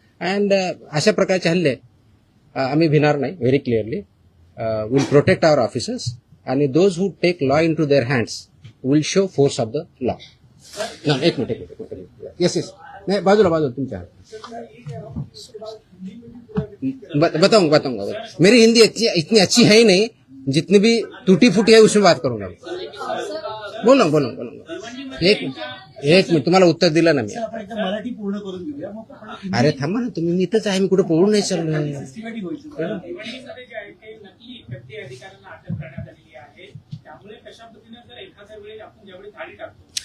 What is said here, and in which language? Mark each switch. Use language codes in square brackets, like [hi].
[mr] And अशा प्रकारचे हल्ले आम्ही भिणार नाही. [en] Very clearly will protect our officers आणि those who take law into their hands will show force of the law. [mr] एक मिनिट. येस नाही बाजूला तुमच्या [hi] बताऊंगा. मेरी हिंदी इतनी अच्छी है ही नहीं. जितनी भी टूटी फूटी है उसमें बात करूंगा. बोलूंगा. [mr] एक मिनिट तुम्हाला उत्तर दिलं ना मी. आपण एकदा मराठी पूर्ण करून घेऊया मग आपण अरे थांबा ना तुम्ही. मी इथंच आहे. मी कुठे पळून नाही चाललोय. सिस्टमॅटिक होईल. भिवंडीमध्ये जे आहे ते नकली व्यक्ती अधिकाऱ्यांना अटक करण्यात आलेली आहे. त्यामुळे कशा पद्धतीने जर एखाद्या वेळी आपण ज्यावेळी धाडी टाकतो